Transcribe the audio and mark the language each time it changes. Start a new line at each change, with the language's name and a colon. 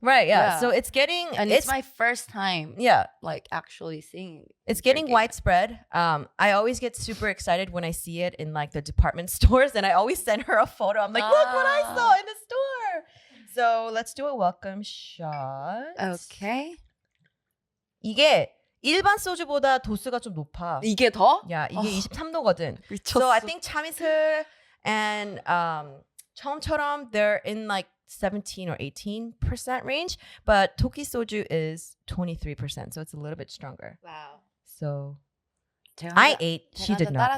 English: Right, yeah. So it's getting and it's my first time like actually seeing it's getting widespread. I always get super excited when I see it in like the department stores and I always send her a photo. I'm like, look what I saw in the store. So let's do a welcome shot. Okay.
Korean: 이게 일반 소주보다 도수가 좀 높아. 이게 더? 야, 이게 23도거든. 미쳤어.
English: So I think 참이슬 and 처음처럼 they're in like 17 or 18% range, but Tokki soju is 23%, so it's a little bit stronger. Wow. So I ate, she did not.